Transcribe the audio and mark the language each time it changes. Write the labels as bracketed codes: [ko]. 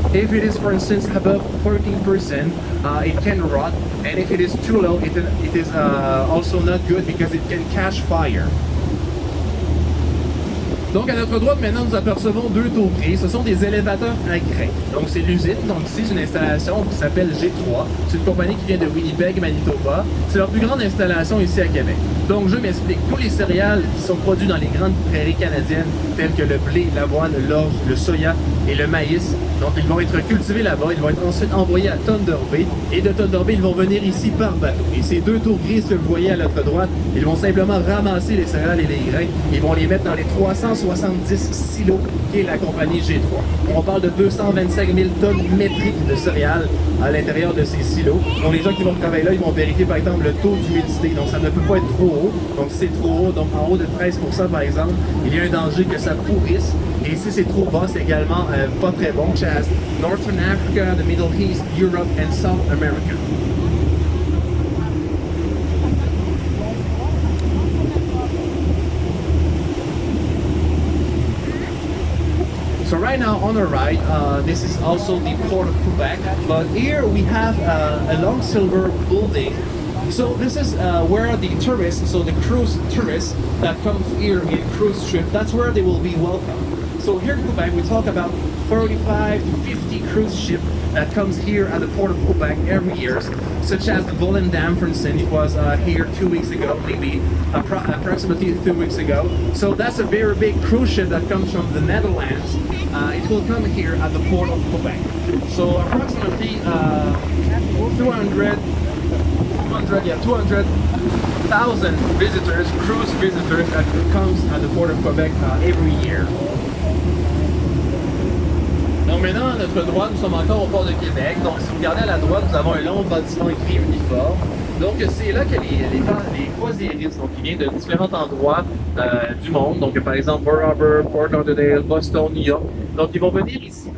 [en] If it is, for instance, above 14%, it can rot, and if it is too low, it is also not good because it can catch fire. [fr] Donc à notre droite maintenant nous apercevons deux tours grises, ce sont des élévateurs à grains. Donc c'est l'usine, donc ici c'est une installation qui s'appelle G3, c'est une compagnie qui vient de Winnipeg, Manitoba. C'est leur plus grande installation ici à Québec. Donc je m'explique, tous les céréales qui sont produits dans les grandes prairies canadiennes telles que le blé, l'avoine, l'orge, le soya et le maïs, donc ils vont être cultivés là-bas, ils vont être ensuite envoyés à Thunder Bay et de Thunder Bay ils vont venir ici par bateau. Et ces deux tours grises que vous voyez à notre droite, ils vont simplement ramasser les céréales et les grains, ils vont les mettre dans les 370 silos qu'est la compagnie G3. On parle de 225 000 tonnes métriques de céréales à l'intérieur de ces silos. Donc les gens qui vont travailler là, ils vont vérifier par exemple le taux d'humidité. Donc ça ne peut pas être trop haut. Donc si c'est trop haut, donc en haut de 13% par exemple, il y a un danger que ça pourrisse. Et si c'est trop bas, c'est également pas très bon. [en] Such as Northern Africa, the Middle East, Europe and South America. So right now on the right, this is also the port of Quebec, but here we have a long silver building. So this is where the tourists, so the cruise tourists that come here in cruise ship, that's where they will be welcome. So here in Quebec, we talk about 35 to 50 cruise ship that comes here at the port of Quebec every year, such as the Volendam, for instance. It was here 2 weeks ago, maybe approximately 2 weeks ago. So that's a very big cruise ship that comes from the Netherlands. It will come here at the port of Quebec. So approximately 200,000 visitors, cruise visitors that comes at the port of Quebec every year. [fr] Donc maintenant, à notre droite, nous sommes encore au port de Québec. Donc si vous regardez à la droite, nous avons un long bâtiment écrit uniforme. Donc c'est là que les croisiéristes, donc qui viennent de différents endroits du monde, donc par exemple Pearl Harbor, Fort Lauderdale, Boston, New York. Donc ils vont venir ici.